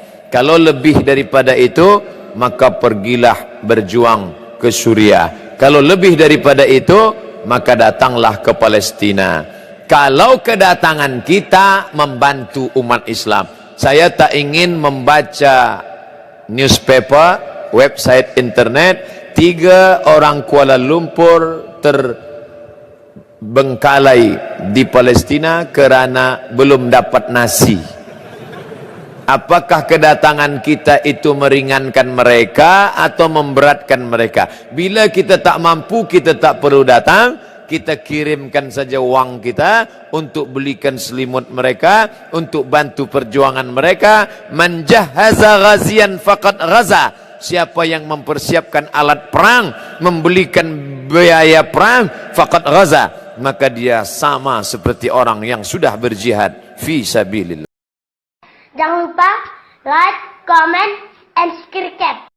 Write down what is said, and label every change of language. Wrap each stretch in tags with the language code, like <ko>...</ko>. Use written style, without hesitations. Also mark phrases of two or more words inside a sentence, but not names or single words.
<ms>Kalau lebih daripada itu, maka pergilah berjuang ke Suriah. Kalau lebih daripada itu, maka datanglah ke Palestina. Kalau kedatangan kita membantu umat Islam, saya tak ingin membaca</ms> <en>newspaper, website internet,</en> <ms>3 orang Kuala Lumpur terbengkalai di Palestina kerana belum dapat nasi. Apakah kedatangan kita itu meringankan mereka atau memberatkan mereka? Bila kita tak mampu, kita tak perlu datang, kita kirimkan saja wang kita untuk belikan selimut mereka, untuk bantu perjuangan mereka.</ms> <ar>من جهز غازيا فقد غزا.</ar> <ms>Siapa yang mempersiapkan alat perang, membelikan biaya perang,</ms> <ar>فقد غزا,</ar> <ms>maka dia sama seperti orang yang sudah berjihad</ms> <ar>في سبيل الله.</ar> <ms>Jangan lupa</ms> <en>like, comment, and subscribe.</en>